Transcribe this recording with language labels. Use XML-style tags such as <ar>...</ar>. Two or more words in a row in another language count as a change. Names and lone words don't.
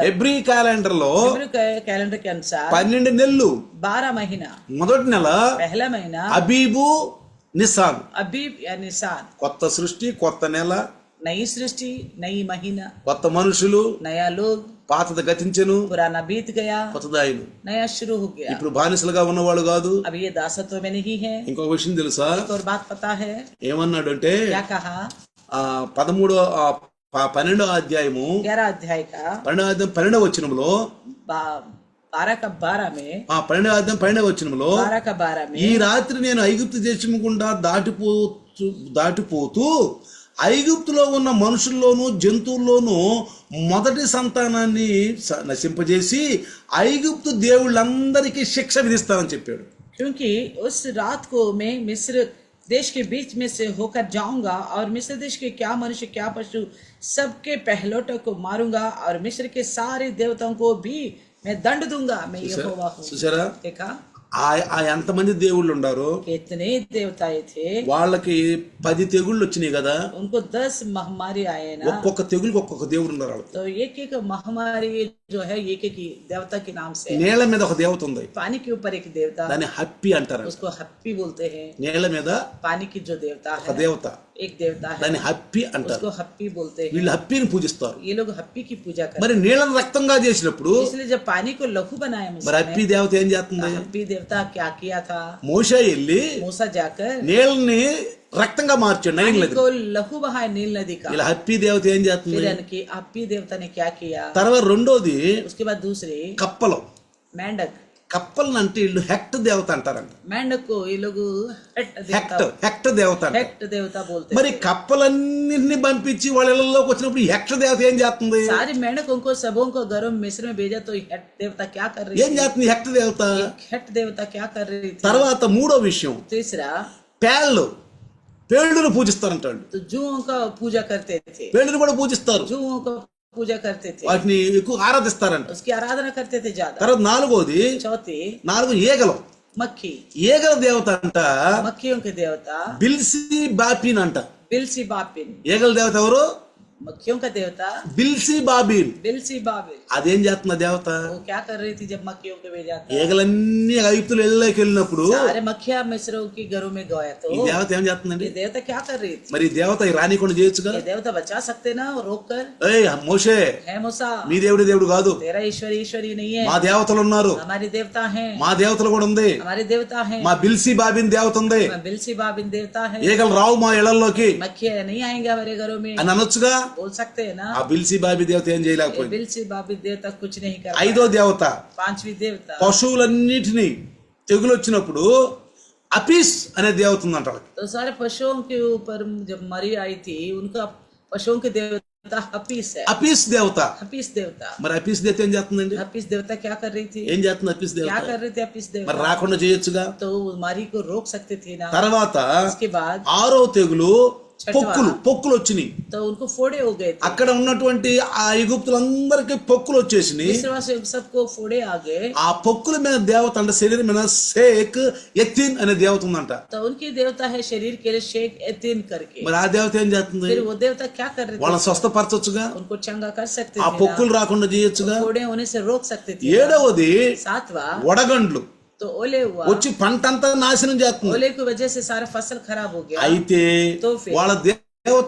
<te>ఎబ్రీ క్యాలెండర్ లో</te> <hi>कैलेंडर के अनुसार</hi> <te>12 నెలలు.</te> <hi>12 महीना.</hi> <te>మొదటి నెల</te> <hi>पहला महीना</hi> <te>అబీబు నిసాన్.</te> <hi>अबीब या निसान.</hi> <te>కొత్త సృష్టి, కొత్త నెల,</te> <hi>नई सृष्टि, नई महीना,</hi> <te>కొత్త మనుషులు.</te> <hi>नया लोग,</hi> <te>పాతది గతించెను,</te> <hi>पुराना बीत गया,</hi> <te>కొత్తదాయను.</te> <hi>नया शुरू हो गया.</hi> <te>ఇప్పుడు బానిసలుగా ఉన్నవాళ్ళు కాదు.</te> <hi>अब ये दासत्व में नहीं है.</hi> <te>ఇంకొక విషయం తెలుసా?</te> <hi>एक और बात पता है?</hi> <te>ఏమన్నాడు అంటే</te> <hi>क्या कहा?</hi> <te>12వ అధ్యాయము</te> <hi>11 अध्याय का</hi> <te>12వ వచనంలో</te> <hi>12 का 12 में</hi> <te>12వ అధ్యాయం 12వ వచనంలో</te> <hi>12 का 12 में</hi> <te>ఈ రాత్రి నేను ఐగుప్తు దేశము గుండా దాటిపోతూ ఐగుప్తులో ఉన్న మనుషుల్లోనూ జంతువుల్లోనూ మొదటి సంతానాన్ని నశింపజేసి ఐగుప్తు దేవుళ్ళందరికీ శిక్ష విధిస్తానని చెప్పాడు.</te> <hi>क्योंकि उस रात को मैं मिस्र देश के बीच में से होकर जाऊंगा और मिस्र देश के क्या मनुष्य क्या पशु सबके पहलौठों को मारूंगा और मिस्र के सारे देवताओं को भी मैं दंड दूंगा. मैं यहोवा हूं.</hi> <te>చూసారా</te> <hi>देखा</hi> <te>ఆ ఎంతమంది దేవుళ్ళు ఉండారో?</te> <hi>कितने देवताएं थे.</hi> <te>వాళ్ళకి 10 తెగుళ్ళు వచ్చినాయి కదా.</te> <hi>उनको 10 महामारी आए ना.</hi> <te>ఒక్కొక్క తెగులుకి ఒక్కొక్క దేవుడు ఉన్నారు వాళ్ళు.</te> <hi>तो एक एक महामारी जो है एक एक देवता के नाम से.</hi> <te>నేల మీద ఒక దేవత ఉంది.</te> <hi>पानी के ऊपर एक देवता,</hi> <te>దాన్ని హప్పి అంటారు.</te> <hi>उसको हप्पी बोलते हैं.</hi> <te>నేల మీద</te> <hi>पानी की जो देवता</hi> <te>ఒక</te> <hi>है</hi> <te>దేవత,</te> <hi>एक देवता है,</hi> <te>దాన్ని హప్పి అంటారు.</te> <hi>उसको हप्पी बोलते हैं.</hi> <te>వీళ్ళు హప్పిని పూజిస్తారు.</te> <hi>ये लोग हप्पी की पूजा करते</hi> <te>మరి నీళ్ళని రక్తంగా చేసినప్పుడు</te> <hi>हैं. इसलिए जब पानी को लहू बनाया</hi> <te>మరి</te> <hi>मूसा</hi> <te>హప్పి</te> <hi>ने,</hi> <te>దేవత ఏం చేస్తుంది?</te> <hi>हप्पी देवता क्या किया था?</hi> <te>మోషే వెళ్ళి</te> <hi>मूसा जाकर</hi> <te>నీళ్ళని రక్తంగా మార్చాడు నైల్</te> <hi>पानी</hi> <te>నది.</te> <hi>को लहू बहाया नील नदी का.</hi> <te>ఇలా హప్పి దేవత ఏం చేస్తుంది?</te> <hi>फिर इनकी हप्पी देवता ने क्या किया?</hi> <te>తర్వాత రెండోది</te> <hi>उसके बाद दूसरे</hi> <te>కప్పలు.</te> <hi>मेंढक.</hi> <te>కప్పలను అంటే వీళ్ళు హెక్ట్ దేవత అంటారంట.</te> <hi>मेंढक को ये लोग</hi> <te>హెక్ట్ దేవత అంటారు.</te> <hi>हेक्ट देवता बोलते</hi> <te>మరి కప్పలన్నింటినీ పంపించి వాళ్ళ ఇళ్లలోకి వచ్చినప్పుడు హెక్ట్ దేవత ఏం చేస్తుంది?</te> <hi>हैं. सारे मेंढकों को सबों को घरों में मिस्र में भेजा तो हेक्ट देवता क्या कर रही</hi> <te>ఏం</te> <hi>थी?</hi> <te>చేస్తుంది హెక్ట్ దేవత?</te> <hi>हेक्ट देवता क्या कर रही थी?</hi> <te>తర్వాత మూడో విషయం,</te> <hi>तीसरा</hi> <te>పేళ్ళను పూజిస్తారంటాడు.</te> <hi>तो जूओं का पूजा करते थे.</hi> <te>పేళ్ళను కూడా పూజిస్తారు.</te> <hi>जूओं का पूजा करते थे.</hi> <te>వాటిని ఎక్కువ ఆరాధిస్తారంట.</te> <hi>उसकी आराधना करते थे ज्यादा.</hi> <te>తర్వాత నాలుగోది</te> <hi>चौथी</hi> <te>4 ఈగలు.</te> <hi>मक्खी,</hi> <te>ఈగల దేవత అంట</te> <hi>मक्खियों के देवता</hi> <te>బిల్సి బాపిన్ అంట.</te> <hi>बिल्सी बापिन,</hi> <te>ఈగల దేవత ఎవరు?</te> <hi>मक्खियों का देवता</hi> <te>బిల్సి బాబిన్.</te> <hi>बिल्सी बाबिल।</hi> <te>అదేం చేస్తున్న దేవత?</te> <hi>वो क्या कर रही थी जब मक्खियों को भेजा था?</hi> <te>ఈగలన్నీ ఐగుప్తులు ఇళ్ళలోకి వెళ్ళినప్పుడు</te> <hi>सारे मक्खियां मिस्रों की घरों में गया तो</hi> <te>ఈ దేవత ఏం చేస్తుందండి?</te> <hi>ये देवता क्या कर रही थी?</hi> <te>మరి ఈ దేవత ఈ రానికుండా చేయొచ్చుగా.</te> <hi>ये देवता बचा सकते ना रोक कर?</hi> <te>ఏయ్ మోషే,</te> <hi>है मूसा,</hi> <te>మీ దేవుడు కాదు,</te> <hi>तेरा ईश्वरी नहीं है,</hi> <te>మా దేవతలు ఉన్నారు,</te> <hi>हमारे देवता हैं,</hi> <te>మా దేవతలు కూడా ఉంది,</te> <hi>हमारे देवता हैं,</hi> <te>మా బిల్సి బాబిన్ దేవత ఉంది,</te> <hi>बिल्सी बाबिन देवता है,</hi> <te>ఈగలు రావు మా ఇళ్లలోకి</te> <hi>मक्खियां नहीं आएंगे हमारे घरों में,</hi> <te>అని అనొచ్చుగా.</te> <hi>बोल सकते हैं ना?</hi> <te>ఆ బిల్సి బాబి దేవత ఏం</te> <hi>ये</hi> <te>చేయలేకపోయింది.</te> <hi>बिल्सी बाबिन देवता कुछ नहीं कर</hi> <te>ఐదో దేవత</te> <hi>पांचवी देवता</hi> <te>పశువులన్నిటినీ తెగులు వచ్చినప్పుడు అపిస్ అనే దేవత ఉందంట.</te> <hi>तो सारे पशुओं के ऊपर जब मरी आई थी उनका पशुओं के देवता हपीस है,</hi> <te>అపిస్ దేవత.</te> <hi>हपीस देवता।</hi> <te>మరి అపిస్ దేవత ఏం చేస్తుందండి?</te> <hi>हपीस देवता क्या कर रही थी?</hi> <te>ఏం చేస్తుంది అపిస్</te> <hi>क्या</hi> <te>దేవత?</te> <hi>कर रहे थे हपीस</hi> <te>మరి</te> <hi>देवता?</hi> <te>రాకుండా చేయొచ్చుగా.</te> <hi>तो मरी को रोक सकते थे ना।</hi> <te>తర్వాత</te> <hi>उसके बाद</hi> <te>ఆరో తెగులు పొక్కులు వచ్చినాయి.</te> <hi>तो उनको फोड़े हो गए थे,</hi> <te>అక్కడ ఉన్నటువంటి ఆ ఐగుప్తులందరికీ పొక్కులు వచ్చేసినాయి.</te> <hi>मिस्र से सबको फोड़े आ गए।</hi> <te>ఆ పొక్కుల మీద దేవత అంటే శరీరం మీద షేక్ ఎత్తిన్ అనే దేవత ఉందంట.</te> <hi>तो उनकी देवता है शरीर के लिए शेख एतिन करके।</hi> <te>మరి ఆ దేవత ఏం చేస్తుంది?</te> <hi>फिर वो देवता क्या कर रहे</hi> <te>వాళ్ళని</te> <hi>थे?</hi> <te>స్వస్థపరచొచ్చుగా,</te> <hi>उनको चंगा कर सकते</hi> <te>ఆ</te> <hi>थे</hi> <te>పొక్కులు</te> <hi>ना?</hi> <te>రాకుండా చేయొచ్చుగా.</te> <hi>फोड़े होने से रोक सकते थे।</hi> <te>ఏడవది</te> <hi>सातवा</hi> <te>వడగండ్లు</te> <hi>तो ओले हुआ,</hi> <te>వచ్చి పంటంతా నాశనం చేస్తుంది.</te> <hi>ओले की वजह से सारा फसल खराब हो गया।</hi> <te>అయితే</te> <hi>तो फिर</hi> <te>వాళ్ళ దేవత</te>